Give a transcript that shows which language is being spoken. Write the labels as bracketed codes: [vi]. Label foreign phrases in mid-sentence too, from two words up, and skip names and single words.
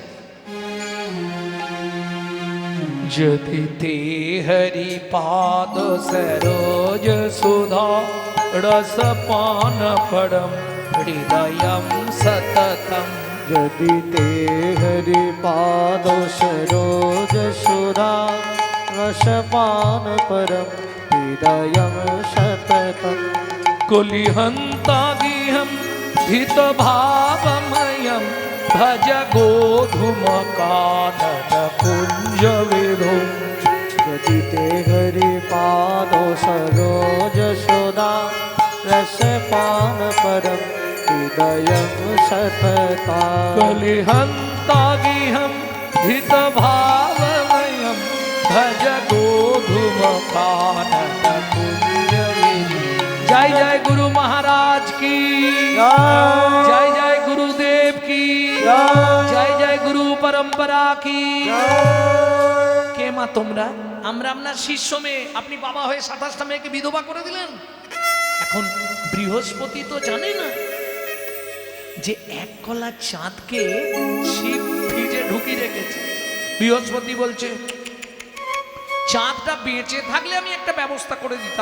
[sa] যদি তে হরি পাদ সরোজ সুধা রস পান পরম হৃদয়ম সততম। যদি তে হরি পাদ সরোজ সুধা রস পান পরম হৃদয়ম সততম। कुलिहन्ता गिहं धित भावमयं भज गोधूमकानन कुंज विधो। যদি তে হরি পাদ সরোজ সুধা রস পান পরম হৃদয়ম সততা। कुलिहन्ता गिहं धित भावमयं भज गोधूमकानन कुंज विधो। [hi] जय जय गुरु महाराज की जय, जय गुरुदेव की जय, जय गुरु परंपरा की। [bn] কে মা তোমরা? আমরা আপনার শিষ্য মেয়ে, আপনি বাবা হয়ে 27টা মেয়েকে বিধবা করে দিলেন। এখন বৃহস্পতি তো জানে না যে এক কলা চাঁদকে শিব ফ্রিজে ঢুকিয়ে রেখেছে। বৃহস্পতি বলছে চাঁদটা বেঁচে থাকলে আমি একটা ব্যবস্থা করে দিতাম।